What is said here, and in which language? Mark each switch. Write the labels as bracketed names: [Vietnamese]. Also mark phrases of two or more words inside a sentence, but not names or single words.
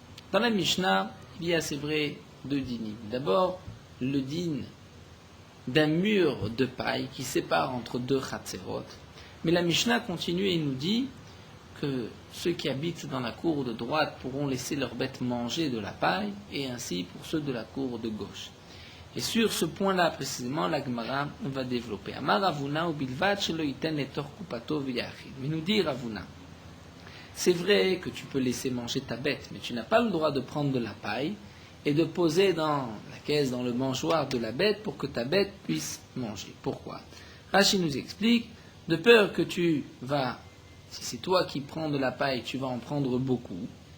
[French] Dans la Mishnah, il y a, c'est vrai, deux dinim. D'abord, le din d'un mur de paille qui sépare entre deux chatzerot. Mais la Mishnah continue et nous dit que ceux qui habitent dans la cour de droite pourront laisser leurs bêtes manger de la paille, et ainsi pour ceux de la cour de gauche. Et sur ce point-là précisément, la Gemara va développer. [Aramaic] Amar Ravuna ubilvad shelo yiten etor kupato v'yachid. [French] Mais nous dit Ravuna, c'est vrai que tu peux laisser manger ta bête, mais tu n'as pas le droit de prendre de la paille et de poser dans la caisse, dans le mangeoire de la bête pour que ta bête puisse manger. Pourquoi? Rashi nous explique, de peur que tu vas, si c'est toi qui prends de la paille, tu vas en prendre beaucoup.